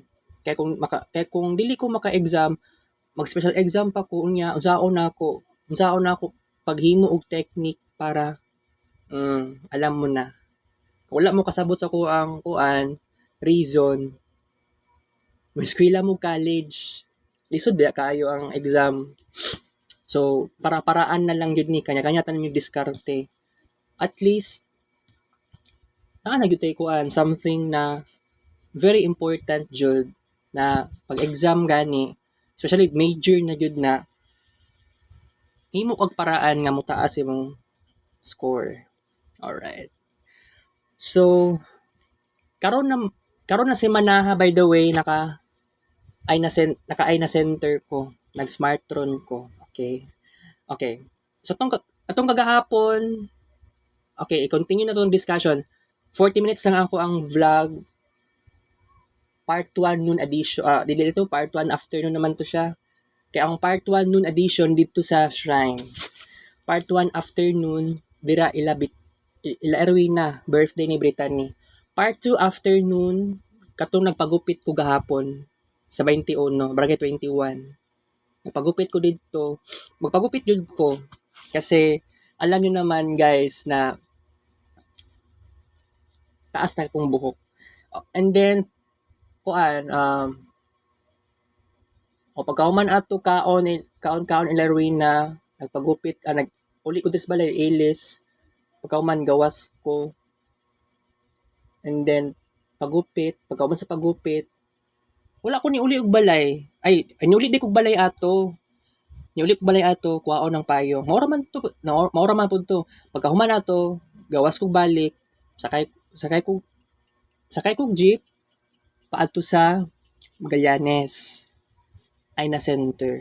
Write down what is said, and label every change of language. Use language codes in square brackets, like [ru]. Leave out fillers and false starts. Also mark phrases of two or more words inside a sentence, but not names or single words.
[ceb] Kaya kung dili ko maka-exam, mag-special exam pa ko unya, unsaon na ako paghimo og technique para [tl] alam mo na. [ceb] Wala mo kasabot sa kuang reason. May eskwela mo college. Lisod ba kaayo ang exam. So, para-paraan na lang yun ni kanya-kanya tanan yung diskarte. [en] At least, [ceb] gyud kuan something na [en] very important [ceb] jud na pag-exam gani, especially major na jud na, himo kag paraan nga motaas imong score. [en] Alright. [ceb] So, karon na Karon na si Manaha, [en] by the way, [ceb] naka ay na center ko, nag smartron ko. Okay. Okay. So atong kagahapon, okay, i-continue na tong discussion. 40 minutes lang ako ang vlog. [en] Part 1 noon edition. [ceb] Dili ito [en] part 1 afternoon [ceb] naman to siya. Kaya ang [en] part 1 noon edition [ceb] dito sa shrine. [en] Part 1 afternoon [ceb] dira ila Erwina, birthday ni Brittany. [en] Part 2 afternoon [ceb] katong nagpagupit ko gahapon sa 21, barangay 21. Nagpagupit ko dito. Magpagupit jud ko kasi [tl] alam niyo naman [ceb] guys na taas na kong buhok. [en] And then [ceb] o pagkahuman ato kaon ilarwina nagpagupit uli ko dis balay ilis pagkahuman gawas ko [en] and then [ceb] pagkahuman sa pagupit wala ko ni uli og balay niuli di kog balay ato kuwaon ng payong maura man pud to pagkahuman ato gawas kog balik sakay kog jeep paadto sa Magallanes Aina Center.